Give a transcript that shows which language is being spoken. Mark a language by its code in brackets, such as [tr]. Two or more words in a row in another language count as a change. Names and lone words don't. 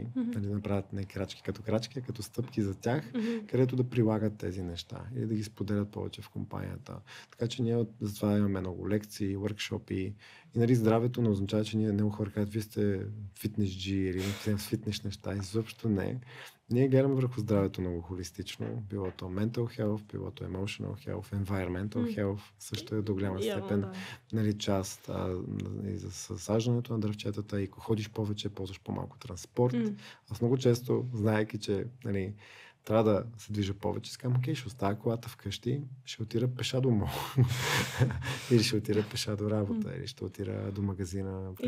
[bg] Да направят не крачки, а като стъпки за тях, където да прилагат тези неща или да ги споделят повече в компанията. Така че ние затова имаме много лекции, workshopи и здравето не означава, че ние много хора казват, вие сте фитнес-джи или с фитнес неща. Изобщо не. Ние гледаме върху здравето много холистично. Било то [en] mental health, [bg] било то [en] emotional health, environmental health, [bg] също е до голяма степен част за съсаждането на дръвчетата и ако ходиш повече, ползваш по-малко транспорт. Аз много често, знаейки, че трябва да се движа повече, си казвам, окей, ще оставя колата вкъщи, ще отида пеша до мол. Или ще отида пеша до работа, или ще отида до магазина пеша.